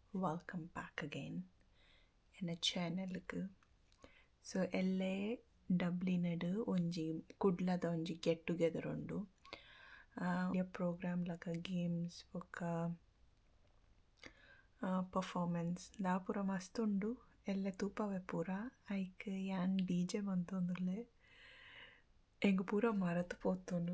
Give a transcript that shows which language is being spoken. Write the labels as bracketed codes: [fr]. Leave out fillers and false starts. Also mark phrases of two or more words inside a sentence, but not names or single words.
[en] welcome back again [tcy] ಎನ್ನ ಚಾನಲ್ಗೆ. ಸೊ ಎಲ್ಲೇ ಡಬ್ಲಿನಡ್ ಒಂಜಿ ಕುಡ್ಲದ ಒಂಜಿ [en] get together [tcy] ಉಂಡು. ಪ್ರೋಗ್ರಾಮ್ ಲಕ ಗೇಮ್ಸ್ ಬೊಕ್ಕ ಪರ್ಫಾರ್ಮೆನ್ಸ್ ದಾ ಪೂರ ಮಸ್ತ್ ಉಂಡು. ಎಲ್ಲ ತೂಪವೆ ಪೂರ ಐಕ್ ಯಾನ್ DJ ಮಂತೊಂದುಲ್ಲೆ ಎಂಗ್ ಪೂರ ಮರತು ಪೋತುಂಡು.